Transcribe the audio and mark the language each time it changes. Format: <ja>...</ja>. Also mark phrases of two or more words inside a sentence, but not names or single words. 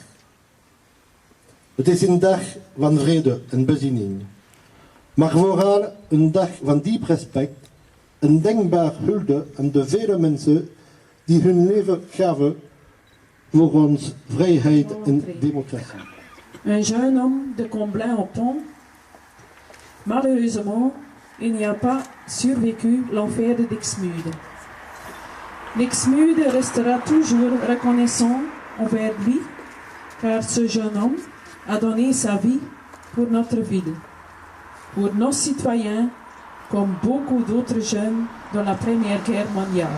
<nl>Het is een dag van vrede en bezinning, maar vooral een dag van diep respect, een denkbaar hulde aan de vele mensen die hun leven gaven voor ons vrijheid en democratie.</nl> <fr>Un jeune homme de Comblain-au-Pont. Malheureusement, il n'y a pas survécu l'enfer de Dixmude. Dixmude restera toujours reconnaissant envers lui, car ce jeune homme a donné sa vie pour notre ville, pour nos citoyens, comme beaucoup d'autres jeunes dans la Première Guerre mondiale.</fr>